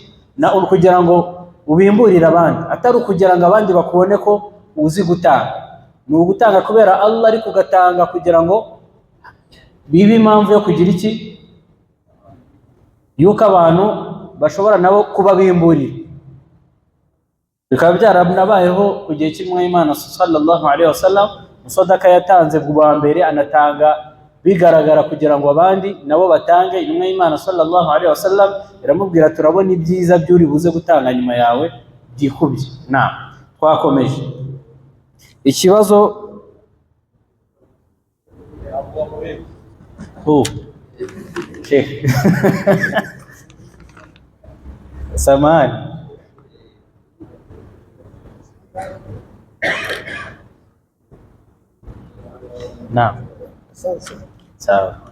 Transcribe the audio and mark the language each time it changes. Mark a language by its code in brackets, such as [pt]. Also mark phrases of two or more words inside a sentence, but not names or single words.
[rw] Na kugira ngo ubimburire abandi, atari ukugira ngo abandi bakubone ko uzi gutanga. Ni ugutanga kubera Allah, ariko ugatanga kugira ngo bibe impamvu yo kugira iki? Yuko abantu bashobora nabo kuba bimburira. Bikaba byaranabayeho ku gihe cy'Imana [ar] صلى الله عليه وسلم, [rw] isadaka yatanze bwa mbere anatanga bigaragara kugira ngo abandi nabo batange. Intumwa y'Imana [ar] صلى الله عليه وسلم [rw] iramubwira, turabona ibyiza by'uri buze gutanga nyuma yawe byikubye. Twakomeje. Ikibazo samani sawa.